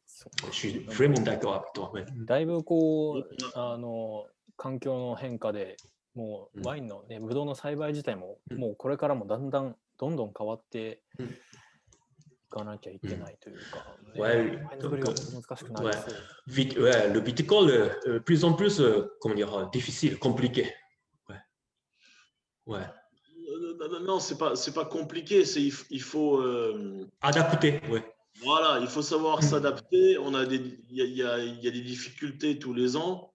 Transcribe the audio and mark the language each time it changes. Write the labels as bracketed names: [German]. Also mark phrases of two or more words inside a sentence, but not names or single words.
[Japanese] だいぶこう環境の変化でもうワインのね、ブドウの栽培自体ももうこれからもどんどん変わっていかなきゃいけないというか、ワイン作りが難しくなりそう。 [French] Le viticole plus en plus comment dire difficile, compliqué. Ouais. Non, c'est pas compliqué, il faut adapter, ouais. Voilà, il faut savoir s'adapter. Il y a des difficultés tous les ans.